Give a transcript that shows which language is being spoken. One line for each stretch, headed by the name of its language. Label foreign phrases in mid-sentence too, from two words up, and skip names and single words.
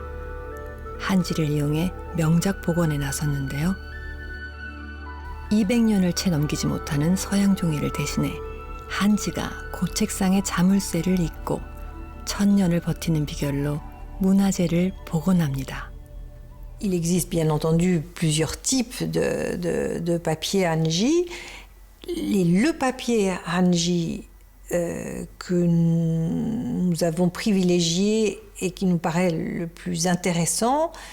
Korean: 한지를 이용해 명작 복원에 나섰는데요. 200년을 채 넘기지 못하는 서양 종이를 대신해 한지가 고책상의 자물쇠를 잇고 1000년을 버티는 비결로 문화재를 복원합니다.
French: Il existe bien entendu plusieurs types de papier hanji. Le papier hanji que nous avons privilégié et qui nous paraît le plus intéressant